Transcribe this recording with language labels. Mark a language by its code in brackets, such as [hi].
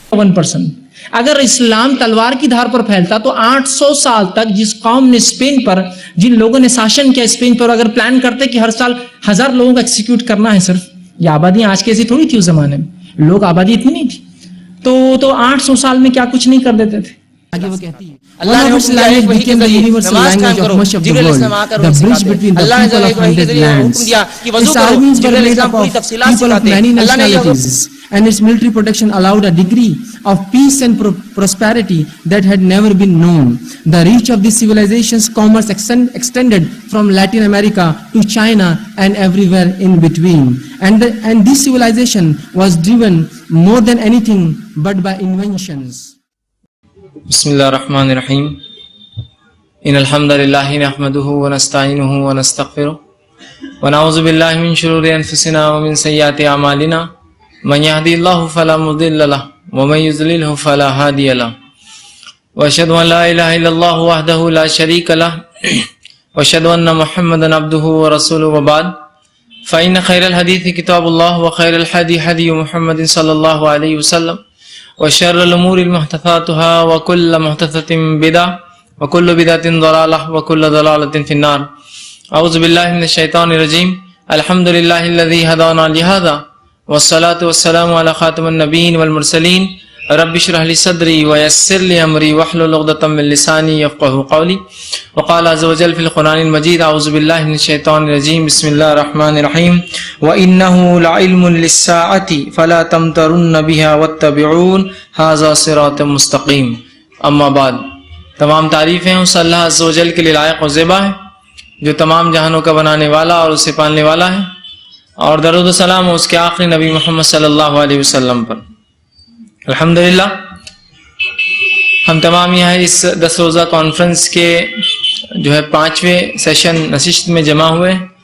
[ur] 1% اگر اسلام تلوار کی دھار پر پھیلتا تو 800 سال تک جس قوم نے اسپین پر جن لوگوں نے شاشن کیا اسپین پر اگر پلان کرتے کہ ہر سال 1000 لوگوں کو ایکسیکیوٹ کرنا ہے صرف یہ آبادی آج کیسی تھوڑی تھی اس زمانے میں لوگ آبادی اتنی نہیں تھی تو 800 سال میں کیا کچھ نہیں کر دیتے تھے. آگے وہ کہتی ہے اللہ نے حکم دیا ہے وہی کے ذریعے نماز قائم کرو. جبریل علیہ السلام آ کر انہیں سکھاتے. اللہ نے وہی کے ذریعے حکم دیا کہ وضو کرو. جبریل علیہ السلام پوری تفصیلات سکھاتے. اللہ نے [en] and its military protection allowed a degree of peace and prosperity that had never been known. The reach of this civilization's commerce extended from Latin America to China and everywhere in between. And this civilization was driven more than anything but by inventions. [ar] بسم اللہ الرحمن الرحیم. ان الحمد للہ نحمده ونستعینه ونستغفره ونعوذ باللہ من شرور انفسنا ومن سیئات اعمالنا من يهدي الله فلا مضل له ومن يضلل فلا هادي له واشهد ان لا اله الا الله وحده لا شريك له واشهد ان محمدا عبده ورسوله وبعد فان خير الحديث كتاب الله وخير الهدي هدي محمد صلى الله عليه وسلم وشر الامور محدثاتها وكل محدثة بدعة وكل بدعة ضلالة وكل ضلالة في النار. اعوذ بالله من الشيطان الرجيم. الحمد لله الذي هدانا لهذا والصلاة والسلام على خاتم النبيين والمرسلين. رب اشرح لي صدري ويسر لي امري واحلل عقدة من لساني يفقهوا قولي. وقال عز وجل في القرآن المجيد. اعوذ بالله من الشيطان الرجيم. بسم الله الرحمن الرحيم. وإنه لعلم للساعة فلا تمترن بها واتبعون هذا صراط مستقيم. اما بعد. [ur] تمام تعریفیں اس اللہ عز وجل کے لیے لائق و زیبا ہے جو تمام جہانوں کا بنانے والا اور اسے پالنے والا ہے. اور درود و سلام اس کے آخری نبی محمد صلی اللہ علیہ وسلم پر. الحمدللہ ہم تمام یہاں اس 10 روزہ کانفرنس کے جو ہے 5ویں سیشن نشست میں جمع ہوئے.